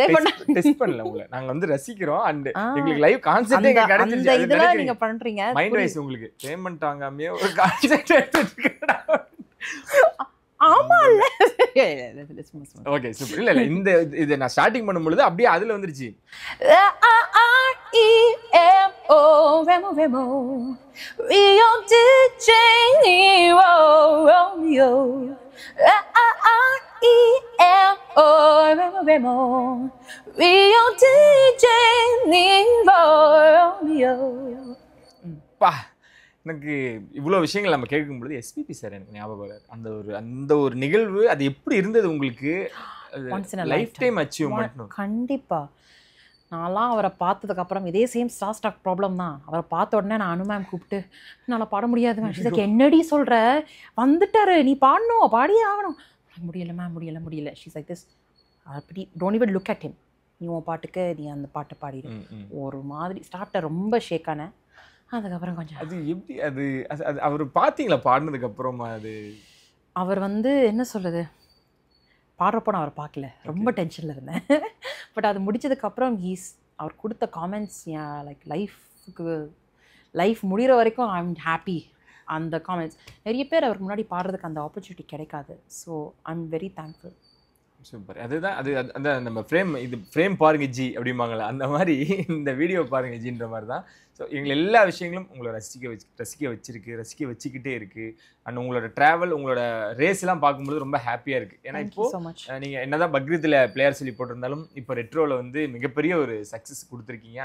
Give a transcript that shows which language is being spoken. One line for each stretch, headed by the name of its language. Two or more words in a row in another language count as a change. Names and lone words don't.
Tamil: டெஸ்ட் பண்ணல உங்களை நாங்க வந்து ரசிக்கிறோம். அண்ட் எங்களுக்கு
English: live concept
Tamil: எங்க கிடைச்சிருச்சு. அந்த இதெல்லாம் நீங்க பண்றீங்க.
English: mind wise
Tamil: உங்களுக்கு பேமெண்ட் வாங்காமயே ஒரு கான்செப்ட் எடுத்துட்டு ஆமா இல்ல
English: okay super.
Tamil: இல்ல இந்த இது நான் ஸ்டார்டிங் பண்ணும்போது அப்படியே அதுல வந்துருச்சு. Remo Remo Rio DJ Nero Romeo Remo Remo Rio DJ Nero Romeo. பா எனக்கு இவ்வளோ விஷயங்கள் நம்ம கேட்கும்பொழுது எஸ்பிபி சார் எனக்கு ஞாபகம் வராது. அந்த ஒரு நிகழ்வு அது எப்படி இருந்தது உங்களுக்கு?
English: life time achievement.
Tamil: கண்டிப்பா. நான்லாம் அவரை பார்த்ததுக்கப்புறம் இதே
English: same stuck problem
Tamil: தான். அவரை பார்த்த உடனே நான் மேம் கூப்பிட்டு என்னால் பாட முடியாது மேம். ஷீஸ் என்னடி சொல்கிற, வந்துட்டாரு நீ பாடணும், பாடியே ஆகணும். முடியல மேம் முடியல.
English: she's like this. அப்படி don't even look at him,
Tamil: நீ உன் பாட்டுக்கு நீ அந்த பாட்டை பாடிடு. ஒரு மாதிரி ஸ்டார்ட்டை ரொம்ப ஷேக் ஆனேன். அதுக்கப்புறம் கொஞ்சம் அது எப்படி அது அவர் பார்த்தீங்களா பாடினதுக்கு அப்புறமா? அது அவர் வந்து என்ன சொல்லுது, பாடுறப்போ நான் அவரை பார்க்கல, ரொம்ப டென்ஷனில் இருந்தேன். பட் அது முடிச்சதுக்கப்புறம் அவர் கொடுத்த
English: comments like life
Tamil: முடிகிற வரைக்கும்
English: I am happy.
Tamil: அந்த காமெண்ட்ஸ் நிறைய பேர் அவருக்கு முன்னாடி பாடுறதுக்கு அந்த ஆப்பர்ச்சுனிட்டி கிடைக்காது.
English: so I am very thankful.
Tamil: சூப்பர். அதுதான் அது அந்த நம்ம ஃப்ரேம் பாருங்க ஜி அப்படிம்பாங்களே, அந்த மாதிரி இந்த வீடியோ பாருங்க ஜின்ற மாதிரி தான். ஸோ எங்களை எல்லா விஷயங்களும் உங்களை ரசிக்க வச்சுக்கிட்டே இருக்குது. அண்ட் உங்களோட ட்ராவல், உங்களோட ரேஸ்லாம் பார்க்கும்போது ரொம்ப ஹாப்பியாக இருக்குது. ஏன்னா இப்போது நீங்கள் என்னதான் பக்ரீத்தில் பிளேயர் சொல்லி போட்டிருந்தாலும் இப்போ ரெட்ரோவில் வந்து மிகப்பெரிய ஒரு சக்ஸஸ் கொடுத்துருக்கீங்க.